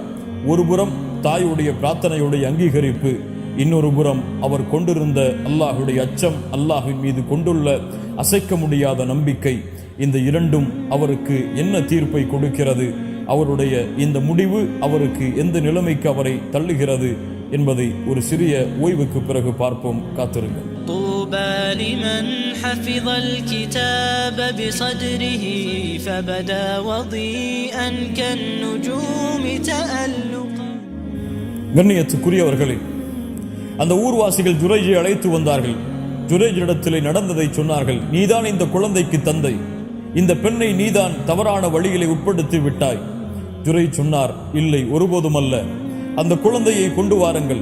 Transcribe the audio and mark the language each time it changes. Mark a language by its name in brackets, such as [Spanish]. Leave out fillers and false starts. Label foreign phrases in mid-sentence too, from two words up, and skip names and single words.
[Tamil] ஒருபுறம் தாயுடைய பிரார்த்தனையுடைய அங்கீகரிப்பு, இன்னொரு புறம் அவர் கொண்டிருந்த அல்லாஹுடைய அச்சம், அல்லாஹின் மீது கொண்டுள்ள அசைக்க முடியாத நம்பிக்கை. இந்த இரண்டும் அவருக்கு என்ன தீர்ப்பை கொடுக்கிறது, அவருடைய இந்த முடிவு அவருக்கு எந்த நிலைமைக்கு அவரை தள்ளுகிறது என்பதை ஒரு சிறிய ஓய்வுக்கு பிறகு பார்ப்போம். காத்திருங்கள். [Arabic] طوبى لمن حفظ الكتاب بصدره فبدا وضيئا كالنجوم تألقا. [Tamil] கண்ணியத்துக்குரியவர்களே, அந்த ஊர்வாசிகள் ஜுரைஜை அழைத்து வந்தார்கள். ஜுரைஜிடத்திலே நடந்ததை சொன்னார்கள். நீதான் இந்த குழந்தைக்கு தந்தை, இந்த பெண்ணை நீதான் தவறான வழிகளை உட்படுத்தி விட்டாய். ஜுரைஜ் சொன்னார், இல்லை, ஒருபோதும் அல்ல, அந்த குழந்தையை கொண்டு வாருங்கள்.